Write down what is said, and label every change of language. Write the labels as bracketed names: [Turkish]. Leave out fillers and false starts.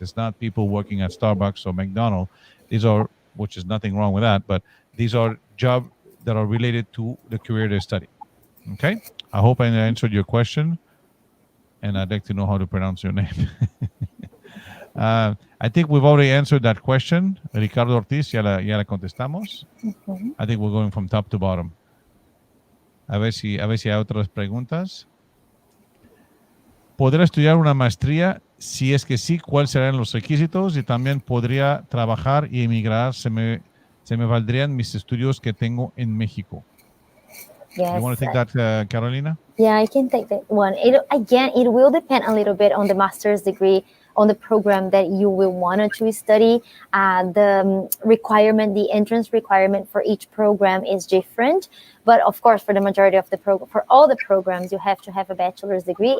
[English] It's not people working at Starbucks or McDonald's. Which is nothing wrong with that, but these are jobs that are related to the career they study. Okay, I hope I answered your question, and I'd like to know how to pronounce your name. I think we've already answered that question. Ricardo Ortiz, [Spanish] ya la contestamos. [English] I think we're going from top to bottom. [Spanish] A ver si hay otras preguntas. ¿Podrá estudiar una maestría? Si es que sí, ¿cuáles serán los requisitos? Y también podría trabajar y emigrar. Se me valdrían mis estudios que tengo en México. [English] Yes. You want to take that, Carolina? Yeah, I can take that one. It will depend a little bit on the master's degree, on the program that you will want to study. The entrance requirement for each program is different. But of course, for the majority of for all the programs, you have to have a bachelor's degree.